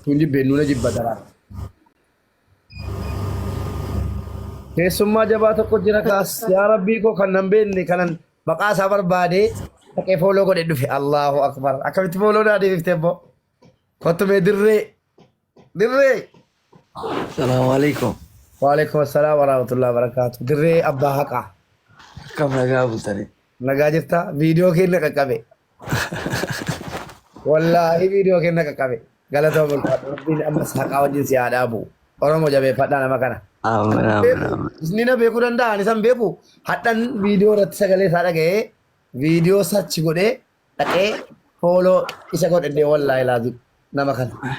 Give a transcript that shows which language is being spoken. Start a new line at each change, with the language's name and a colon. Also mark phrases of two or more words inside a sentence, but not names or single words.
Oromo: Tun jibbee nuuna jibba daraa. Keessummaa jabaa tokko jira kaas yaa rabbii koo kan nan beekne kanan maqaa isaa barbaadee dhaqee fooloo godhe dhufe
Arabic: الله أكبر
Oromo: akkamitti fooloo naa deebiftee boo kottumee dirree.
Arabic: السلام عليكم. وعليكم السلام ورحمة الله وبركاته.
Oromo: Dirree abbaa haqaa. Kam nagaa bultani. Nagaa jirta viidiyoo keenya qaqqabe. Wallaahi viidiyoo keenya qaqqabe. Galatoo bulfaadhu rabbiin ammas haqaa wajjin si haa dhaabu. Oromoo jabeeffadhaa nama kana. Isni na beekuu danda'an isan beeku hadhan viidiyoo irratti sagalee isaa dhaga'ee viidiyoo sarchi godhee dhaqee fooloo isa godhedhee wallaahi laazim nama kana.